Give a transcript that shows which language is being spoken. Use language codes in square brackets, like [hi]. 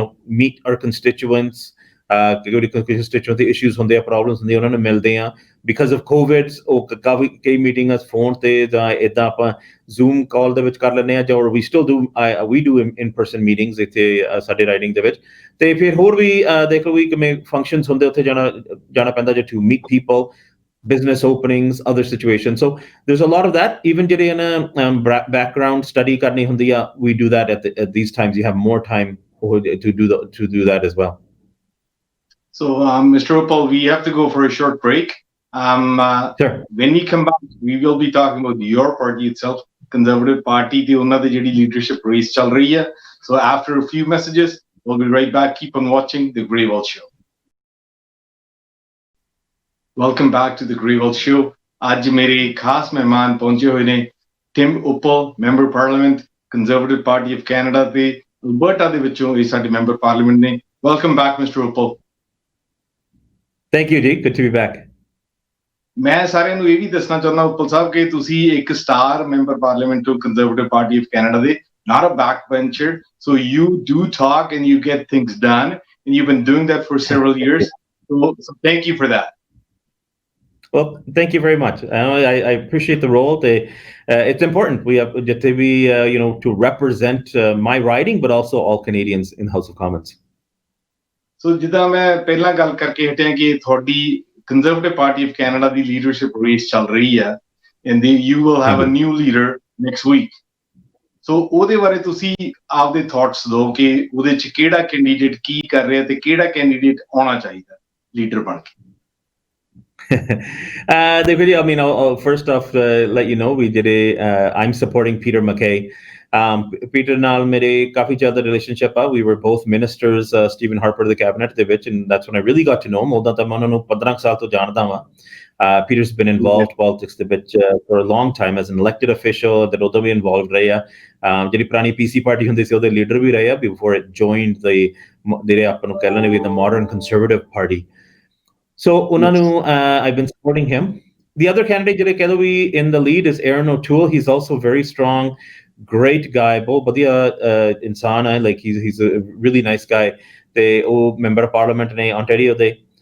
[en] meet are constituents [pa] ਜਿਹੜੀ ਕੰਸਟੀਚੁਐਂਟ ਦੇ issues ਹੁੰਦੇ ਆ ਪ੍ਰੋਬਲਮਸ ਹੁੰਦੀਆਂ ਉਹਨਾਂ ਨੂੰ ਮਿਲਦੇ ਆ [en] because of covid [pa] ਉਹ ਕਾਫੀ ਕਈ ਮੀਟਿੰਗਾਂ ਫੋਨ ਤੇ ਜਾਂ ਇਦਾਂ ਆਪਾਂ ਜ਼ੂਮ ਕਾਲ ਦੇ ਵਿੱਚ ਕਰ ਲੈਂਦੇ ਆ ਜਾਂ ਵੀ [en] still do in person meetings [pa] ਇੱਥੇ ਸਾਡੇ ਰਾਈਟਿੰਗ ਦੇ ਵਿੱਚ ਤੇ ਫਿਰ ਹੋਰ ਵੀ ਦੇਖ ਲਓ ਵੀ ਕਿਵੇਂ ਫੰਕਸ਼ਨਸ ਹੁੰਦੇ ਉੱਥੇ ਜਾਣਾ ਪੈਂਦਾ ਜੇ [en] To meet people business openings, other situations. So there's a lot of that. Even [pa] ਜਿਹੜੇ background study ਕਰਨੀ ਹੁੰਦੀ ਆ, [en] we do that at these times. You have more time to do that as well. So, Mr. Uppal, we have to go for a short break. Sure. When we come back, we will be talking about your party itself, Conservative Party, the [pa] ਉਹਨਾਂ ਦੀ ਜਿਹੜੀ leadership race ਚੱਲ ਰਹੀ ਹੈ. [en] So after a few messages, we'll be right back. Keep on watching the Grewal'z Show. Welcome back to the Grewal'z Show. [pa] ਅੱਜ ਮੇਰੇ ਖਾਸ ਮਹਿਮਾਨ ਪਹੁੰਚੇ ਹੋਏ ਨੇ Tim Uppal member parliament conservative party of Canada ਤੇ ਅਲਬਰਟਾ ਦੇ ਵਿੱਚੋਂ ਇਹ ਸਾਡੇ ਮੈਂਬਰ ਪਾਰਲੀਮੈਂਟ ਨੇ [en] welcome back [pa] mister Uppal [en] thank you ji good to be back [pa] ਮੈਂ ਸਾਰਿਆਂ ਨੂੰ ਇਹ ਵੀ ਦੱਸਣਾ ਚਾਹੁੰਦਾ ਉਪਲ ਸਾਹਿਬ ਕਿ ਤੁਸੀਂ ਇੱਕ ਸਟਾਰ ਮੈਂਬਰ ਪਾਰਲੀਮੈਂਟ ਤੋਂ ਕੰਜ਼ਰਵੇਟਿਵ ਪਾਰਟੀ ਆਫ ਕੈਨੇਡਾ ਦੇ [en] not a backbencher so you do talk and you get things done and you've been doing that for several years so thank you for that. Well, thank you very much. I appreciate the role. It's important. We have to represent my riding, but also all Canadians in House of Commons. [pa] So, ਜਿੱਦਾਂ ਮੈਂ ਪਹਿਲਾਂ ਗੱਲ ਕਰਕੇ ਹਟਿਆ ਕਿ ਤੁਹਾਡੀ Conservative Party of Canada ਦੀ leadership race ਚੱਲ ਰਹੀ ਹੈ, [en] and you will have a new leader next week. [pa] So, ਉਹਦੇ ਬਾਰੇ ਤੁਸੀਂ ਆਪਦੇ ਥਾਟਸ ਦਿਓ ਕਿ ਉਹਦੇ ਚ ਕਿਹੜਾ ਕੈਂਡੀਡੇਟ ਕੀ ਕਰ ਰਿਹਾ ਤੇ ਕਿਹੜਾ ਕੈਂਡੀਡੇਟ ਆਉਣਾ ਚਾਹੀਦਾ ਲੀਡਰ ਬਣ ਕੇ [en] the video, I mean, I'll first off let you know I'm supporting Peter MacKay. Peter [pa] ਨਾਲ ਮੇਰੇ ਕਾਫੀ ਜ਼ਿਆਦਾ relationship ਆ. [en] We were both ministers, Stephen Harper the cabinet [pa] ਦੇ ਵਿੱਚ, [en] and that's when I really got to know him. [pa] ਉਦੋਂ ਤਾਂ ਮੈਂ ਉਹਨਾਂ ਨੂੰ 15 ਸਾਲ ਤੋਂ ਜਾਣਦਾ ਵਾਂ. [en] Peter's been involved politics [pa] ਦੇ ਵਿੱਚ [en] for a long time as an elected official, [pa] ਤੇ ਉਦੋਂ ਵੀ involved ਰਹੇ ਆ. ਜਿਹੜੀ ਪੁਰਾਣੀ PC ਪਾਰਟੀ ਹੁੰਦੀ ਸੀ ਉਹਦੇ ਲੀਡਰ ਵੀ ਰਹੇ ਆ [en] before it joined the [pa] ਜਿਹੜੇ ਆਪਾਂ ਨੂੰ ਕਹਿ ਲੈਣੇ ਵੀ [en] the modern conservative party. So, I've been supporting him. The other candidate [pa] ਜਿਹੜੇ ਕਹਿ ਲਓ ਵੀ [en] in the lead is Aaron O'Toole. He's also very strong, great guy. [pa] ਬਹੁਤ ਵਧੀਆ ਇਨਸਾਨ ਹੈ. [en] Like he's a really nice guy. [pa] ਤੇ ਉਹ [en] member of parliament [pa] ਨੇ Ontario ਦੇ.